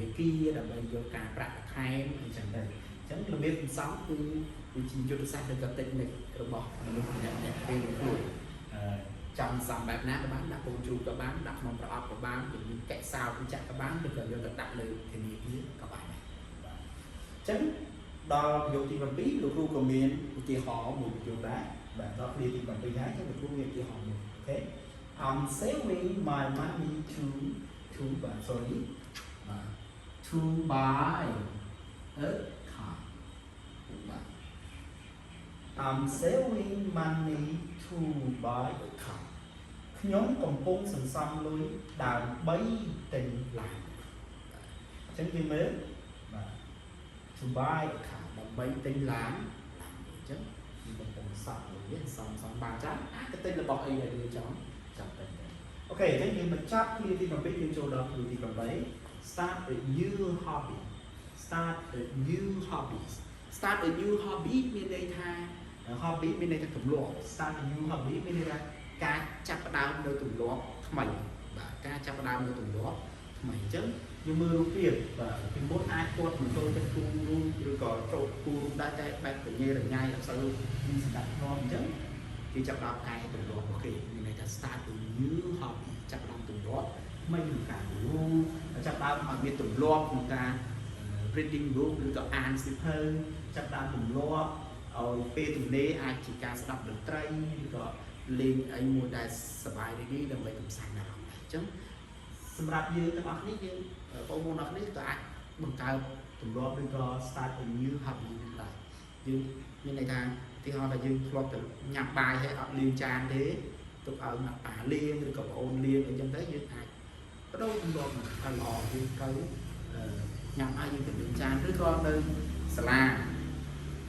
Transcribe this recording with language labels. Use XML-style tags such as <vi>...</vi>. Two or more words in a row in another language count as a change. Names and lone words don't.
<km>គារដើម្បីយកការប្រាក់ខែអញ្ចឹងទៅអញ្ចឹងរបៀបសំគឺវាជាយុទ្ធសាស្ត្រដ៏តិចនិចរបស់មនុស្សម្នាក់ៗពេលខ្លួនចង់សំបែបណាក៏បានដាក់កូនជ្រូកក៏បានដាក់ក្នុងប្រអប់ក៏បានពីកែសោពីចាក់ក៏បានឬក៏យកទៅដាក់លើធនាគារក៏បានដែរបាទអញ្ចឹងដល់ប្រយោគទី7លោកគ្រូក៏មានឧទាហរណ៍មួយប្រយោគដែរបាទដល់គ្រាទី7ហើយអញ្ចឹងលោកគ្រូមានឧទាហរណ៍មួយអូខេ</km> <en>I'm saving my money to to buy a car I'm saving money to buy a car</en> <km>ខ្ញុំកំពុងសន្សំលុយដើម្បីទិញឡាន អញ្ចឹងគេមើលបាទ</km> <en>to buy a car</en> <km>ដើម្បីទិញឡានអញ្ចឹងខ្ញុំកំពុងសន្សំលុយសំបានច្រើនអាចទៅទិញរបស់អីដែលយើងចង់ទិញអូខេអញ្ចឹងយើងបញ្ចប់គ្រាទី7យើងចូលដល់គ្រាទី8</km> <en>start a new hobby start a new hobby</en> <km>មានន័យថា hobby មានន័យថាទម្លាប់</km> <en>start a new hobby</en> <km>មានន័យថាការចាប់ផ្ដើមនៅទម្លាប់ថ្មីបាទការចាប់ផ្ដើមនៅទម្លាប់ថ្មីអញ្ចឹងយើងមើលរូបភាពបាទពីមុនអាចគាត់មិនចូលចិត្តគូរូបឬក៏ចូលគូរូបដែរតែបែបបញ្ញារញ៉ៃអត់សូវមានសម្ដាប់ធ្នាប់អញ្ចឹងគេចាប់ផ្ដើមកាយទម្លាប់អូខេមានន័យថា</km> <en>start a new hobby</en> <km>ចាប់ផ្ដើមទម្លាប់ថ្មីក្នុងការ រូបចាប់ផ្ដើមឲ្យមានទម្លាប់ក្នុងការ</km> <en>reading book</en> <km>ឬក៏អានសៀវភៅចាប់ផ្ដើមទម្លាប់ឲ្យពេលទំនេរអាចជាការស្ដាប់តន្ត្រីឬក៏លេងអីមួយដែលសប្បាយរីករាយដើម្បីកំសាន្តអារម្មណ៍ដែរអញ្ចឹងសម្រាប់យើងទាំងអស់គ្នាយើង បងប្អូនទាំងអស់គ្នាក៏អាចបង្កើតទម្លាប់ឬក៏</km> <en>start a new hobby</en> <km>ដែរយើងមានន័យថាទីហោថាយើងធ្លាប់ទៅញ៉ាំបាយហើយអត់លាងចានទេទុកឲ្យម៉ាក់ប៉ាលា ងឬក៏បងអូនលាងអីចឹងទៅយើងអាចបដូរទម្លាប់ឲ្យល្អយើងត្រូវញ៉ាំឲ្យយើងទៅលាងចានឬក៏នៅសាលាកិ</km>